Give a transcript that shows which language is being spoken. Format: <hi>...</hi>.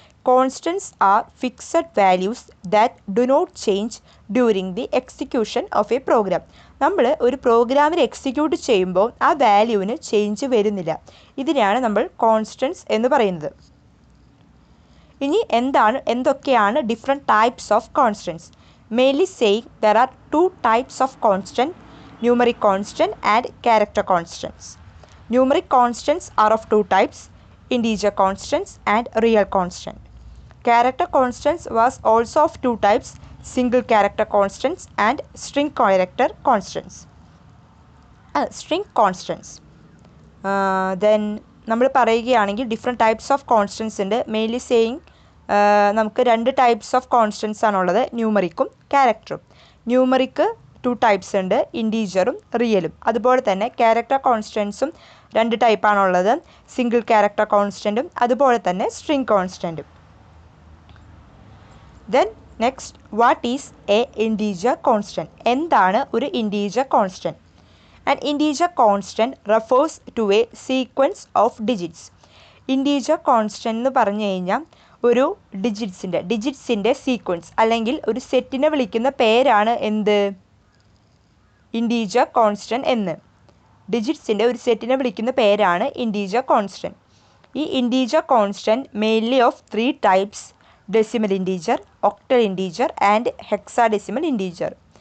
<en>Constants are fixed values that do not change during the execution of a program.</en> <ml>നമ്മൾ ഒരു പ്രോഗ്രാമിൽ execute ചെയ്യുമ്പോൾ ആ വാല്യൂവിന് ചേഞ്ച് വരുന്നില്ല. ഇതിനെയാണ് നമ്മൾ കോൺസ്റ്റൻസ് എന്ന് പറയുന്നത്. ഇനി എന്തൊക്കെയാണ് different types of constants?</ml> <en>Mainly saying there are 2 types of constant, numeric constant and character constants. Numeric constants are of 2 types, integer constants and real constant. Character constants was also of 2 types, single character constants and string character constants. String constants.</en> <ml>Then നമ്മൾ പറയുകയാണെങ്കിൽ different types of constants ഉണ്ട്.</ml> <en>mainly saying</en> <ml>നമുക്ക് 2 types of constants ആണുള്ളത്, ന്യൂമറിക്കും ക്യാരക്ടറും. Numeric 2 types ഉണ്ട്, ഇൻറ്റീജറും റിയലും. അതുപോലെ തന്നെ character കോൺസ്റ്റൻസും 2 ടൈപ്പാണുള്ളത്, single character കോൺസ്റ്റൻറ്റും അതുപോലെ തന്നെ string കോൺസ്റ്റൻറ്റും.</ml> <en>Then next, what is a integer constant?</en> <ml>എന്താണ് ഒരു integer constant?</ml> <en>An integer constant refers to a sequence of digits.</en> <ml>Integer constant എന്ന് പറഞ്ഞു കഴിഞ്ഞാൽ ഒരു ഡിജിറ്റ്സിൻ്റെ സീക്വൻസ് അല്ലെങ്കിൽ ഒരു സെറ്റിനെ വിളിക്കുന്ന പേരാണ് എന്ത്? ഇൻറ്റീജർ കോൺസ്റ്റൻറ്റ് എന്ന്. ഡിജിറ്റ്സിൻ്റെ ഒരു സെറ്റിനെ വിളിക്കുന്ന പേരാണ് ഇൻറ്റീജർ കോൺസ്റ്റൻറ്റ്. ഈ integer constant</ml> <en>mainly of 3 types,</en> <ml>decimal integer, octal integer and hexadecimal integer.</ml>